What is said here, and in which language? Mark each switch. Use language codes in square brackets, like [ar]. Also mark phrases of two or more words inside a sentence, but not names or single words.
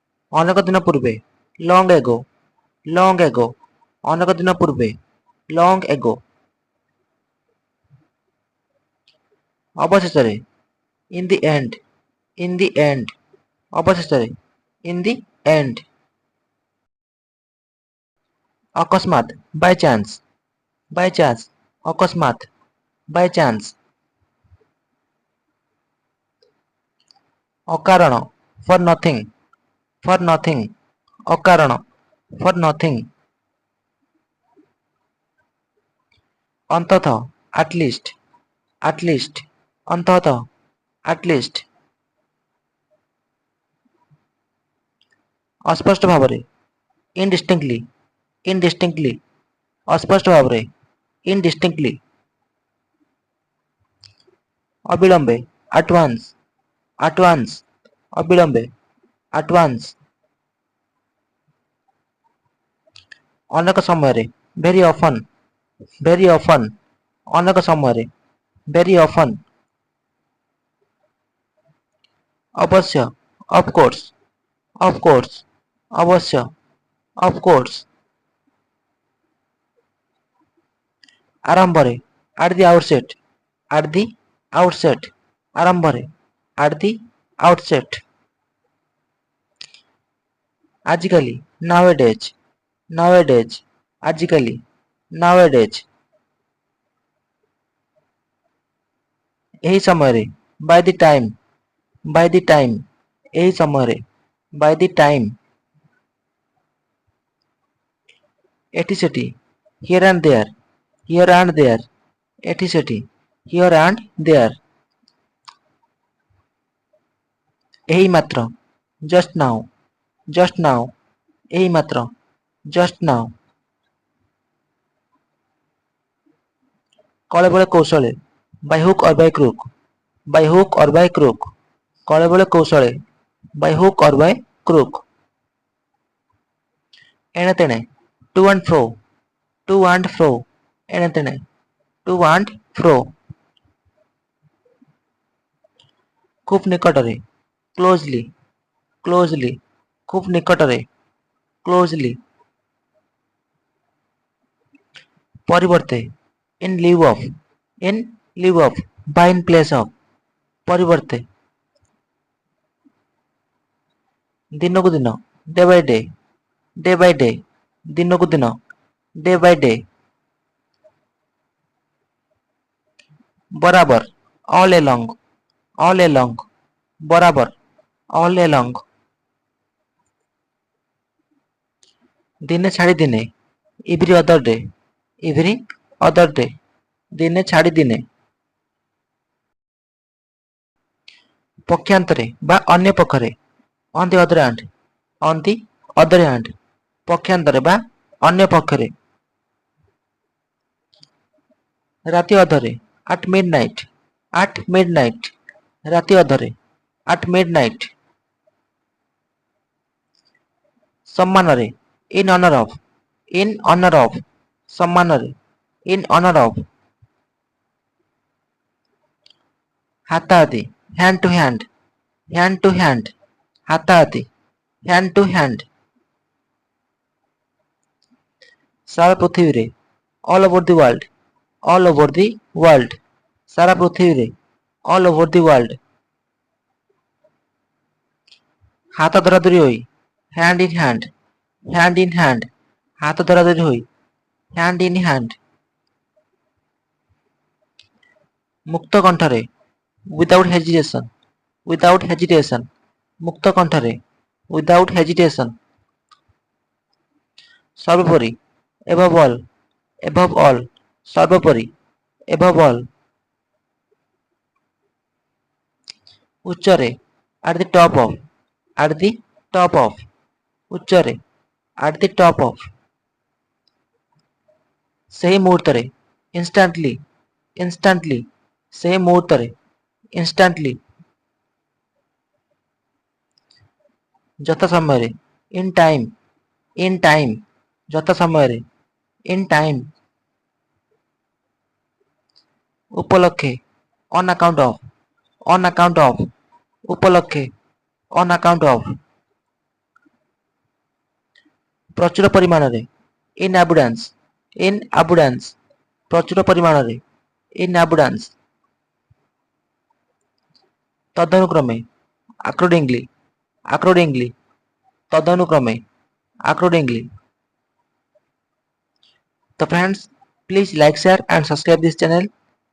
[or] ଅନେକ ଦିନ ପୂର୍ବେ [en] long ago, long ago, [or] ଅନେକ ଦିନ ପୂର୍ବେ [en] long ago। ଅବଶେଷରେ in the end, in the end, ଅବଶେଷରେ in the end। ଅକସ୍ମାତ୍ by chance, by chance, ଅକସ୍ମାତ୍ by chance। ଅକାରଣ for nothing, for nothing, ଅକାରଣ for nothing। ଅନ୍ତତଃ at least, at least, ଅନ୍ତତଃ at least। [or] ଅସ୍ପଷ୍ଟ ଭାବରେ [en] indistinctly, indistinctly, [or] ଅସ୍ପଷ୍ଟ ଭାବରେ indistinctly। [en] ଅବିଳମ୍ବେ at once, at once, ଅବିଳମ୍ବେ at once। [or] ଅନେକ ସମୟରେ [en] very often, very often, [or] ଅନେକ ସମୟରେ [en] very often। ଅବଶ୍ୟ of course, of course, ଅବଶ୍ୟ of course। ଆରମ୍ଭରେ at the outset, at the outset, ଆରମ୍ଭରେ at the outset। ଆଜିକାଲି nowadays, nowadays, ଆଜିକାଲି nowadays। [or] ଏହି ସମୟରେ [en] by the time, by the time, [or] ଏହି ସମୟରେ [en] by the time। [or] ଏଠି ସେଠି [en] here and there, here and there, [or] ଏଠି ସେଠି [en] here and there। [or] ଏହି ମାତ୍ର [en] just now, just now, [or] ଏହି ମାତ୍ର [en] just now। [or] କଳେବଳେ କୌଶଳେ [en] by hook or by crook, by hook or by crook, [or] କଳେବଳେ କୌଶଳେ [en] by hook or by crook। [or] ଏଣେ ତେଣେ [en] to and fro, to and fro, [or] ଏଣେ ତେଣେ [en] to and fro। [or] ଖୁବ୍ ନିକଟରେ [en] closely, closely, [or] ଖୁବ୍ ନିକଟରେ closely। [en] ପରିବର୍ତ୍ତେ in lieu of, in lieu of, ବା in place of, [or] ପରିବର୍ତ୍ତେ। ଦିନକୁ ଦିନ [en] day by day, day by day, [or] ଦିନକୁ ଦିନ [en] day by day। ବରାବର all along, all along, ବରାବର all along। [or] ଦିନେ ଛାଡ଼ି ଦିନେ [en] every other day, every other day, [or] ଦିନେ ଛାଡ଼ି ଦିନେ। ପକ୍ଷାନ୍ତରେ ବା ଅନ୍ୟ ପକ୍ଷରେ [en] on the other hand, on the other hand, [or] ପକ୍ଷାନ୍ତରେ ବା ଅନ୍ୟ ପକ୍ଷରେ। ରାତି ଅଧରେ [en] at midnight, at midnight, [or] ରାତି ଅଧରେ [en] at midnight। ସମ୍ମାନରେ in honor of, in honor of, ସମ୍ମାନରେ in honor of। ହାତାହାତି hand to hand, hand to hand, ହାତାହାତି hand to hand। [or] ସାରା ପୃଥିବୀରେ [en] all over the world, all over the world, [or] ସାରା ପୃଥିବୀରେ [en] all over the world। [or] ହାତ ଧରାଧରି ହୋଇ [en] hand in hand, hand in hand, [or] ହାତ ଧରାଧରି ହୋଇ [en] hand in hand। [or] ମୁକ୍ତ କଣ୍ଠରେ [en] without hesitation, without hesitation, [or] ମୁକ୍ତ କଣ୍ଠରେ [en] without hesitation। ସର୍ବୋପରି above all, above all, ସର୍ବୋପରି above all। ଉଚ୍ଚରେ at the top of, at the top of, ଉଚ୍ଚରେ at the top of। [or] ସେହି ମୁହୂର୍ତ୍ତରେ instantly, instantly, ସେହି ମୁହୂର୍ତ୍ତରେ instantly। ଯଥା ସମୟରେ [en] in time, in time, [or] ଯଥା ସମୟରେ [en] in time। ଉପଲକ୍ଷେ on account of, on account of, ଉପଲକ୍ଷେ on account of। [or] ପ୍ରଚୁର ପରିମାଣରେ, [en] in abundance, in abundance, [or] ପ୍ରଚୁର ପରିମାଣରେ, [en] in abundance, ତଦନୁକ୍ରମେ, accordingly, accordingly, ତଦନୁକ୍ରମେ, accordingly. So friends, please like, share and subscribe this channel.